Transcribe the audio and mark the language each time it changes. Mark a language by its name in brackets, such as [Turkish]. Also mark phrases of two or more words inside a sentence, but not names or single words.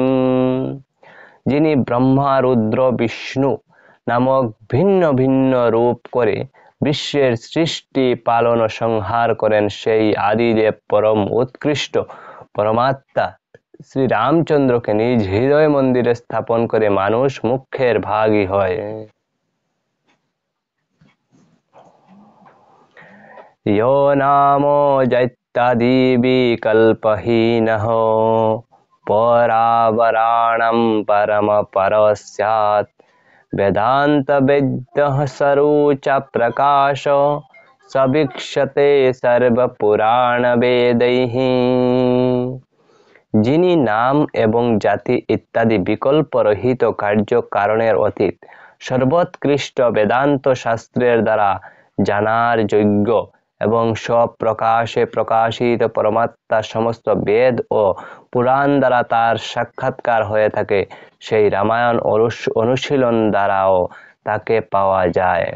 [Bangla] যিনি ব্রহ্মা রুদ্র বিষ্ণু নামক ভিন্ন ভিন্ন রূপ করে বিশ্বের সৃষ্টি পালন ও সংহার করেন, সেই আদিদেব পরম উৎকৃষ্ট পরমাত্মা শ্রী রামচন্দ্রকে নিজ হৃদয় মন্দিরে স্থাপন করে মানুষ মুখ্যের ভাগী হয়। [Sanskrit] यो नामो जैत्यादि विकल्पहीनः परावराणं परम परस्यात् वेदांत वेद्यः सरुच प्रकाश सवीक्षते सर्व पुराण वेदैः। [Bangla] যিনি নাম এবং জাতি ইত্যাদি বিকল্প রহিত কার্য কারণের অতীত সর্বোৎকৃষ্ট বেদান্ত শাস্ত্রের দ্বারা জানার যোগ্য এবং সব প্রকাশে প্রকাশিত পরমাত্মার সমস্ত বেদ ও পুরাণ দ্বারা তার সাক্ষাৎকার হয়ে থাকে, সেই রামায়ণ অনুশীলন দ্বারাও তাকে পাওয়া যায়।